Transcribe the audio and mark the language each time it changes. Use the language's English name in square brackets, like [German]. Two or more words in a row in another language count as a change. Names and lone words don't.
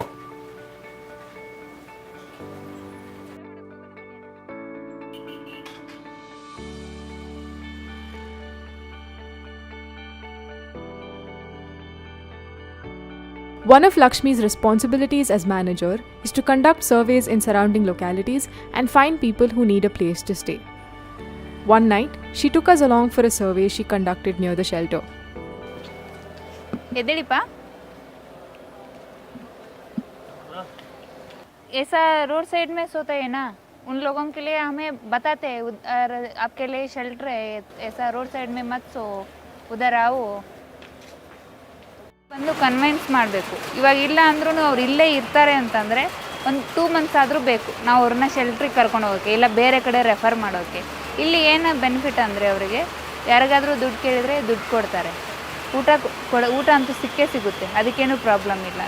[English] One of Lakshmi's responsibilities as manager is to conduct surveys in surrounding localities and find people who need a place to stay. One night, she took us along for a survey she conducted near the shelter. [Hindi] ऐसा [English] road side [Hindi] में सोता है ना, उन लोगों के लिए हमें बताते हैं आपके लिए शेल्टर है, ऐसा [English] road side [Hindi] में मत सो, उधर आओ. [Kannada] ಬಂದು ಕನ್ವಿನ್ಸ್ ಮಾಡಬೇಕು. ಇವಾಗ ಇಲ್ಲ ಅಂದ್ರೂ ಅವ್ರು ಇಲ್ಲೇ ಇರ್ತಾರೆ ಅಂತಂದರೆ ಒಂದು 2 ಮಂತ್ಸ್ ಆದರೂ ಬೇಕು ನಾವು ಅವ್ರನ್ನ ಶೆಲ್ಟ್ರಿಗೆ ಕರ್ಕೊಂಡು ಹೋಗೋಕ್ಕೆ, ಇಲ್ಲ ಬೇರೆ ಕಡೆ ರೆಫರ್ ಮಾಡೋಕ್ಕೆ. ಇಲ್ಲಿ ಏನು ಬೆನಿಫಿಟ್ ಅಂದರೆ ಅವರಿಗೆ ಯಾರಿಗಾದರೂ ದುಡ್ಡು ಕೇಳಿದರೆ ದುಡ್ಡು ಕೊಡ್ತಾರೆ, ಊಟ ಅಂತೂ ಸಿಗುತ್ತೆ, ಅದಕ್ಕೇನು ಪ್ರಾಬ್ಲಮ್ ಇಲ್ಲ.